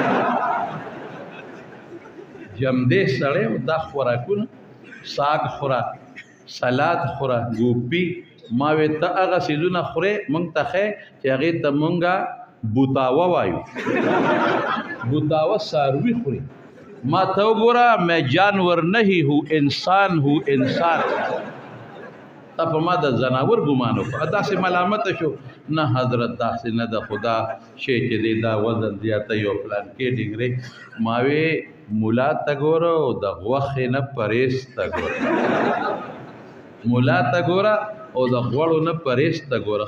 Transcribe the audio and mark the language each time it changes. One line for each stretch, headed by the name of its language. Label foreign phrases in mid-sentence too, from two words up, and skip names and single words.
Pashto: جمدې سړی دا خوراکونه ساګ خوره، سلاد خوره، ګوپي. ما وې ته هغه څیزونه خورې مونږ ته ښیې چې هغې ته مونږه بوتاوه وایو. بوتاوه څاروي خوري. ما ته وګوره
Urdu: میں جانور نہیں ہوں انسان ہوں انسان.
Pashto: تا په ما د زناور ګمان وکړه داسې ملامته شو. نه حضرت داسې نه د خدا شی چې دی دا وزن زیاتی او پلان کې ډنګرې. ما وې ملا ته ګوره او د غوښې نه پرهیز ته ګوره، ملا ته ګوره او د غوړو نه پرهیز ته ګوره.